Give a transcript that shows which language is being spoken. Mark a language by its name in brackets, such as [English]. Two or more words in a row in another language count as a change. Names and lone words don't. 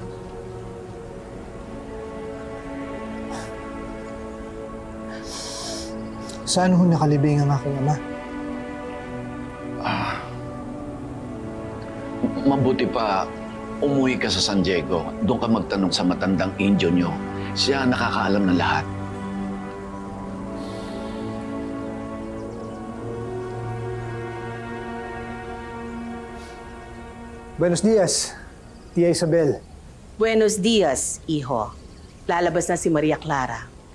[Filipino] Saan ho nakalibing ang aking ama? Mabuti pa, umuwi ka sa San Diego. Doon ka magtanong sa matandang Indio nyo. Siya nakakaalam ng lahat. [Spanish] Buenos dias, Tia Isabel. Buenos dias, iho. [Filipino] Lalabas na si Maria Clara.